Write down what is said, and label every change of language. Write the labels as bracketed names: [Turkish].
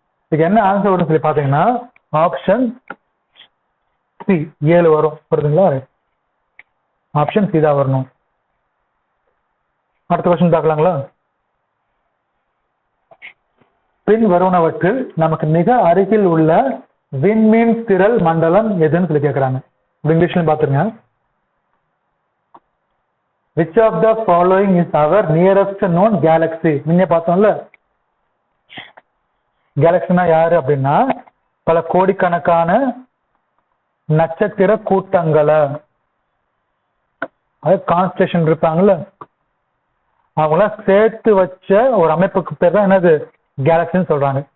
[Tamil] இதுக்கு என்ன ஆன்சர் வரும்னு சொல்லி பாத்தீங்கன்னா, ஆப்ஷன் சி 7 வரும். புரியுதுங்களா? ஆப்ஷன் சி தான் வரணும். அடுத்த கொஸ்டின் பார்க்கலாங்களா? பின் வருவனவற்றில் நமக்கு மிக அருகில் உள்ள விண்மீன் திரள் மண்டலம் எதுன்னு சொல்லி கேட்கறாங்க. இங்கிலீஷ்ல பாத்துருங்க. [English] Which of the following is our nearest known galaxy? [Tamil] முன்னே பார்த்தோம்ல, கேலக்சினா யாரு அப்படின்னா, பல கோடிக்கணக்கான நட்சத்திர கூட்டங்களை, அது கான்ஸ்டலேஷன் இருப்பாங்கல்ல, அவங்கள சேர்த்து வச்ச ஒரு அமைப்புக்கு பேர் தான் என்னது, கேலக்சின்னு சொல்றாங்க.